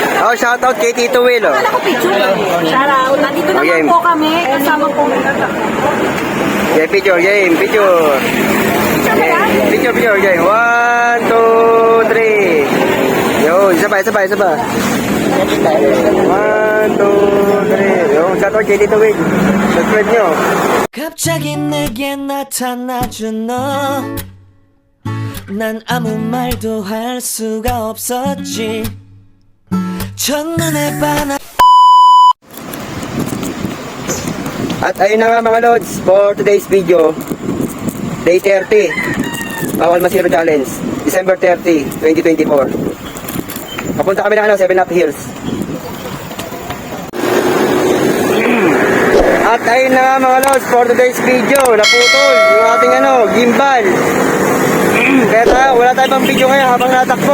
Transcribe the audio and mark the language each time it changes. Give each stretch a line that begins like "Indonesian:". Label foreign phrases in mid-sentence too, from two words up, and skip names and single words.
Filipino: Oh, shoutout kay Tito Will, oh. Wala ko picture. Shoutout. Nandito naman po kami. Kasama po.
English: Yeah, picture, game, picture. Picture, game. 1, 2, 3.
Filipino: Yo, isa pa. 1, 2, 3. Yo, shoutout kay Tito Will. Subscribe nyo.
Korean: 갑자기 내게 나타나준 너. 난 아무 말도 할 수가 없었지. 첫눈에 반한.
Filipino: At ayun na nga mga lods,
English: for today's video, day 30,
Filipino: Bawal Masiro Challenge, December 30, 2024. Papunta kami ng 7 Up Hills. At ayun na nga mga lods,
English: for today's video,
Filipino: naputol yung ating gimbal. Kaya tayo, wala tayong pang video ngayon habang natakbo.